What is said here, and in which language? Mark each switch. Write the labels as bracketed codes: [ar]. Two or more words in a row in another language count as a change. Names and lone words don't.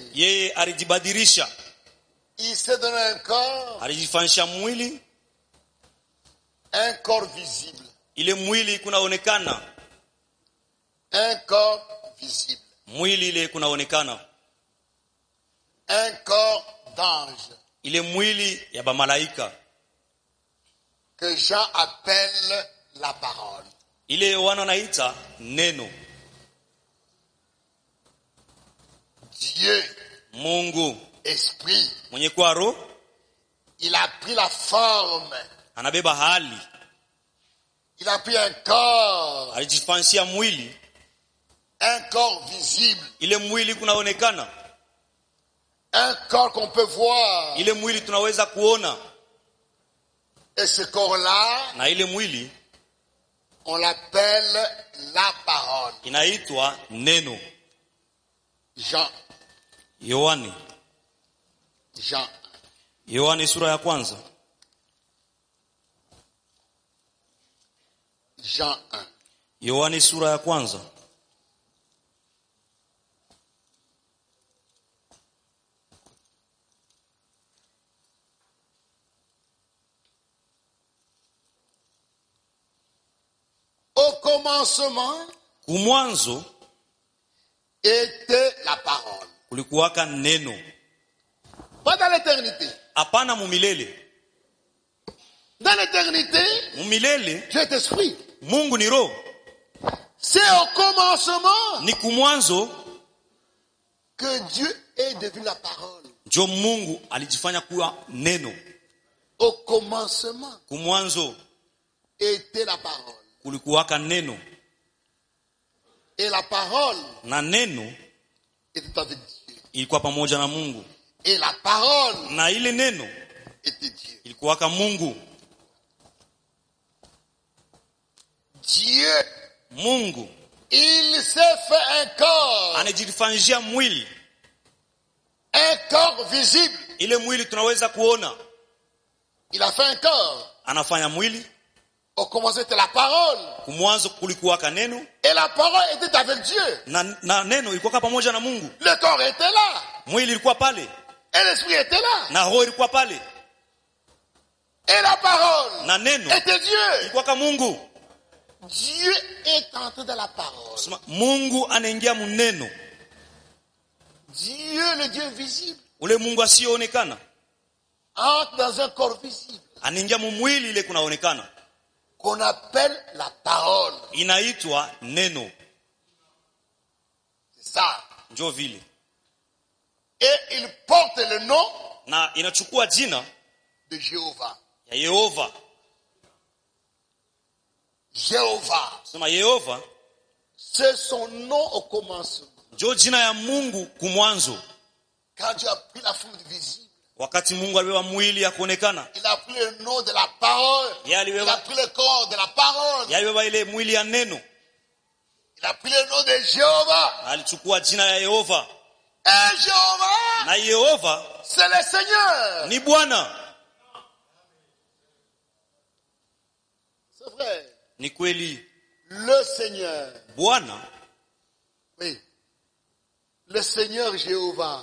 [sw] Yeye alijibadilisha. [fr] Il s'est donné un corps. [sw] Alijifanisha mwili. [fr] Un corps visible. [sw] Ile mwili kunaonekana. [fr] Un corps visible. [sw] Mwili ile kunaonekana. [fr] Un corps d'ange. [sw] Ile mwili ya bamalaika. [fr] Que Jean appelle la parole. [sw] Ile Yohana anaita neno. [fr] Dieu. [sw] Mungu. [fr] Esprit. [sw] Mwenye kwa roho. [fr] Il a pris la forme. [sw] Anabeba hali. [fr] Il a pris un corps. [sw] Alijifansia mwili. [fr] Un corps visible. [sw] Ile mwili kunaonekana. [fr] Un corps qu'on peut voir. [sw] Ile mwili tunaweza kuona. [fr] Et ce corps-là, [sw] na ile mwili, [fr] on l'appelle la parole. [sw] Inaitwa neno. [fr] Jean. [sw] Yohani. [fr] Jean. [sw] Yohani sura ya kwanza. [fr] Jean 1. [sw] Yohani sura ya kwanza. [fr] Au commencement, [sw] kumwanzo, [fr] était la parole. [sw] Kulikuwaka neno. [fr] Pas dans l'éternité. [sw] Hapana mumilele. [fr] Dans l'éternité, [sw] mumilele, [fr] Dieu est esprit. [sw] Mungu ni roho. [fr] C'est au commencement, [sw] ni kumwanzo, [fr] que Dieu est devenu la parole. [sw] Jo Mungu alijifanya kuwa neno. [fr] Au commencement, [sw] kumwanzo, [fr] était la parole. [sw] Kulikuwaka neno. [fr] Et la parole, [sw] na neno, [fr] était avec Dieu. [sw] Ilikuwa pamoja na Mungu. [fr] Et la parole, [sw] na ile neno, [fr] était Dieu. [sw] ilikuwaka Mungu. [fr] Dieu, [sw] Mungu [fr] il s'est fait un corps. [sw] anajifanjia mwili, [fr] Un corps visible. [sw] ile mwili tunaweza kuona. [fr] Il a fait un corps. [sw] Anafanya mwili. [fr] Au commencement c'était la parole. [sw] Kumwanzo kulikuwaka neno, [fr] Et la parole était avec Dieu. [sw] na neno ilikuwa pamoja na Mungu. [fr] Le corps était là. [sw] Mwili ilikuwa pale, [fr] Et l'esprit était là. [sw] na roho ilikuwa pale, [fr] Et la parole [sw] na neno [fr] était Dieu. [sw] ilikuwa kama Mungu. [fr] Dieu est entré dans la parole. [sw] Mungu anaingia muneno. [fr] Dieu, le Dieu invisible, [sw] Ule Mungu asiyoonekana [fr] entre dans un corps visible [sw] anaingia mumwili ile kunaonekana, [fr] qu'on appelle la parole. [sw] inaitwa neno. [fr] C'est ça. [sw] Njo vile, [fr] Et il porte le nom [sw] na inachukua jina [fr] de Jéhovah. [sw] ya Yehova. [fr] Jéhovah. [sw] Sema Yehova [fr] C'est son nom au commencement. [sw] njo jina ya Mungu kumwanzo. [fr] Quand Dieu a pris la forme visible, [sw] Wakati Mungu alipewa mwili ya kuonekana, [fr] il a pris le nom de la parole. Il a pris le corps de la parole. [sw] yalipewa ile mwili ya neno, [fr] Il a pris le nom de Jéhovah. [sw] alichukua jina ya Yehova. [fr] Et Jéhovah, [sw] Na Yehova [fr] c'est le Seigneur. [sw] ni Bwana. [fr] C'est vrai. [sw] Ni kweli, [fr] Le Seigneur. [sw] Bwana, [fr] Oui. Le Seigneur Jéhovah.